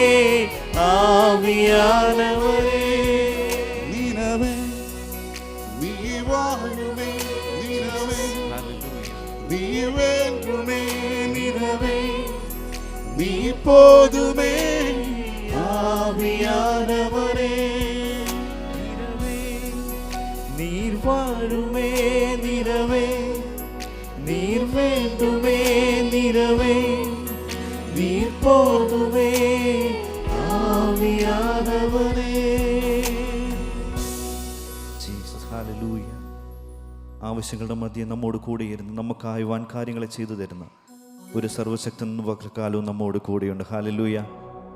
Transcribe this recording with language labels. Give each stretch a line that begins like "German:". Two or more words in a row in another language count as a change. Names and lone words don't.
Tamil: ஆவியானவரே, நிறவே நீர் வாருமே, நிறவே நீர் வேண்டுமே, நிறவே நீர் போதுமே. ஆவியானவரே, நிறவே நீர் வாருமே, நிறவே நீர் வேண்டுமே, நிறவே நீர் போதுமே.
Malayalam: ആവിയാനവരേ. ജീസസ്, ഹല്ലേലൂയ. ആവശ്യങ്ങളുടെ മധ്യേ നമ്മോട് കൂടെയിരുന്ന് നമുക്കായി വൻ കാര്യങ്ങളെ ചെയ്തു തരുന്ന ഒരു സർവശക്തൻ പകൽക്കാലവും നമ്മോട് കൂടെയുണ്ട്.